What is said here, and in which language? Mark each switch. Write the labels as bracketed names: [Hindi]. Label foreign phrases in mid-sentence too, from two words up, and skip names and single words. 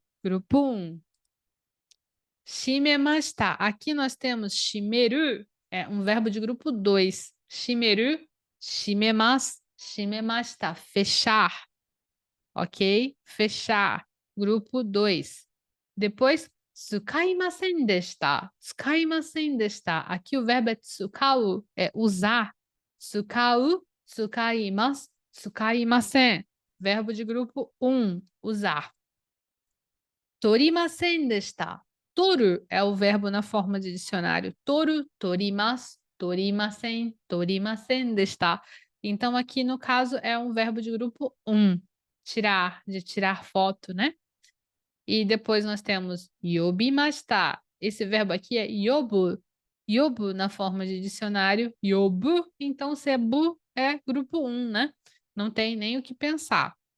[Portuguese] Grupo 1. Shimemashita. Aqui nós temos shimeru, é um verbo de grupo 2. [Japanese] 閉める、閉めます、閉めました. [Portuguese] Fechar. Ok? Fechar. Grupo 2. Depois, [Japanese] 使いませんでした. 使いませんでした. [Portuguese] Aqui o verbo é tsukau, é usar. [Japanese] 使う、使います, [Portuguese] tsukaimasen. Verbo de grupo 1, usar. [Japanese] 取りませんでした. [Portuguese] Toru é o verbo na forma de dicionário. [Japanese] 取る、取ります、取りません、取りませんでした. [Portuguese] Então, aqui no caso, é um verbo de grupo 1. Tirar, de tirar foto, né? E depois nós temos yobimashita. Esse verbo aqui é yobu. Yobu na forma de dicionário, yobu. Então, se é bu, é grupo 1, né? Não tem nem o que pensar.